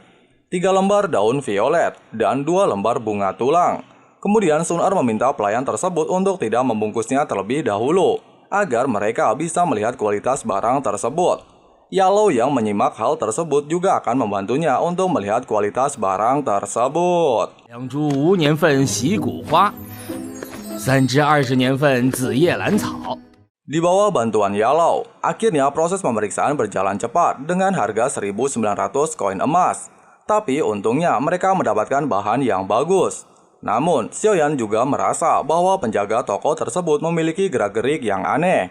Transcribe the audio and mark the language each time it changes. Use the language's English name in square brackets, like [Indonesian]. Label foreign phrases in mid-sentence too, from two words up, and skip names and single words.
[Indonesian] 3 lembar daun violet dan 2 lembar bunga tulang. Kemudian Sun Er meminta pelayan tersebut untuk tidak membungkusnya terlebih dahulu, agar mereka bisa melihat kualitas barang tersebut. Yellow yang menyimak hal tersebut juga akan membantunya untuk melihat kualitas barang tersebut. [Chinese] 2 株5年份喜古花，3支20年份紫叶兰草。 [Indonesian] Di bawah bantuan Yellow, akhirnya proses pemeriksaan berjalan cepat dengan harga 1.900 koin emas. Tapi untungnya mereka mendapatkan bahan yang bagus. Namun, Xiaoyan juga merasa bahwa penjaga toko tersebut memiliki gerak-gerik yang aneh.